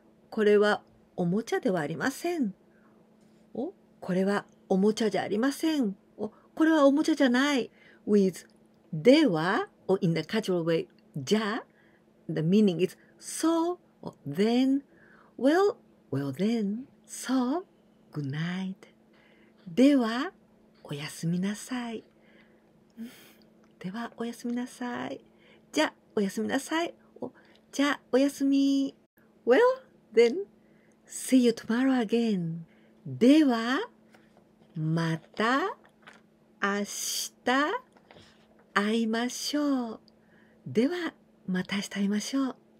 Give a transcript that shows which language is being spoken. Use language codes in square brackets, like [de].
[ja] これはおもちゃではありません。これはおもちゃじゃありません。これはおもちゃじゃない。 [en] With では or in the casual way じゃ the meaning is so or then well then so good night [ja] ではおやすみなさい。ではおやすみなさい。じゃおやすみなさい。じゃおやすみ。 [en] Well then see you tomorrow again. [ja] ではまた明日会いましょう。ではまた明日会いましょう。